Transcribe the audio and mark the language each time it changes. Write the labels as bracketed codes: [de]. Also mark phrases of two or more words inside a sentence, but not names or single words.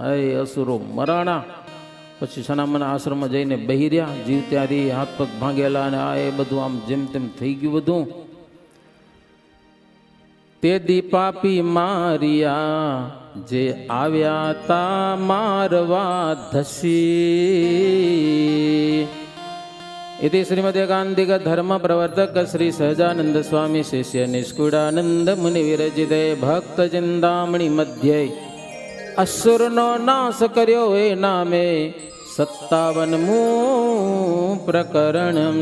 [gu] એ અસુરો મરાણા. પછી સનામના આશ્રમમાં જઈને બેહી રહ્યા. જીવ ત્યારી હાથ પગ ભાંગેલા અને આ એ બધું આમ જેમ તેમ થઈ ગયું બધું. તે દીપાપી મારિયા જે આવ્યા તા મારવા ધસી. [sa] इति श्रीमद् एकांतिक धर्म प्रवर्तक श्री सहजानंद स्वामी शिष्य निष्कुड़ानंद मुनि विरचिते भक्त चिंतामणि मध्य [gu] અસુર નો નાશ કર્યો એ નામે 57મુ પ્રકરણ.